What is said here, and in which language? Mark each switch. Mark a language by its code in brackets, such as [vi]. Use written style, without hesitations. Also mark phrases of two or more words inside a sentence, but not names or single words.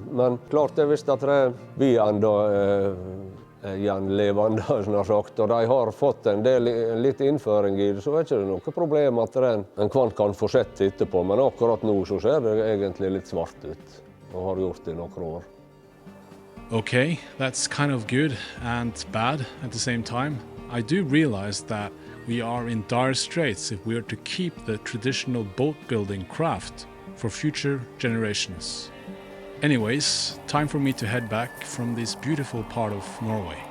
[no] Men klart det visst at vi enda er gjenlevende, sagt, og de har fått en litt innføring i det, så er det ikke noe problem at en kan fortsette etterpå. Men akkurat nå så ser det egentlig litt svart ut, og har gjort det i noen år. [en] Okay, that's kind of good and bad at the same time. I do realize that we are in dire straits if we are to keep the traditional boat building craft for future generations. Anyways, time for me to head back from this beautiful part of Norway.